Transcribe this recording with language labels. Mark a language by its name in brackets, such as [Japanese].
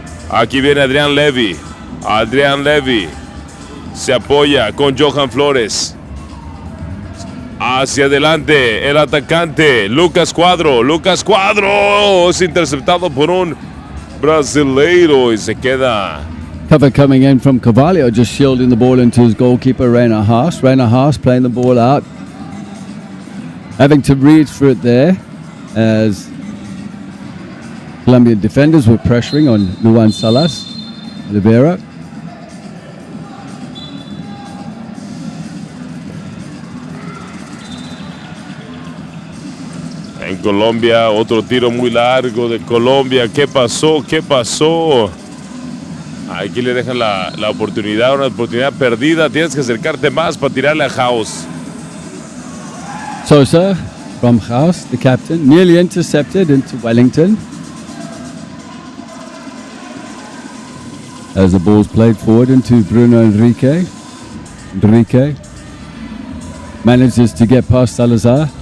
[Spanish] Aquí viene Adrián Levy. Adrián Levy se apoya con Johan Flores. Hacia adelante, el atacante, Lucas Cuadro. Lucas Cuadro es interceptado por un brasileiro y se queda. [English] Cover coming in from Carvalho, just shielding the ball into his goalkeeper, Reina Haas. Reina Haas playing the ball out. Having to reach for it there as Colombian defenders were pressuring on Luan Salas Oliveira. [Spanish] En Colombia, otro tiro muy largo de Colombia. ¿Qué pasó? ¿Qué pasó? Aquí le dejan la oportunidad, una oportunidad perdida. Tienes que acercarte más para tirarle a House. [English] Sosa from House, the captain, nearly intercepted into Wellington. As the ball's played forward into Bruno Enrique. Enrique manages to get past Salazar.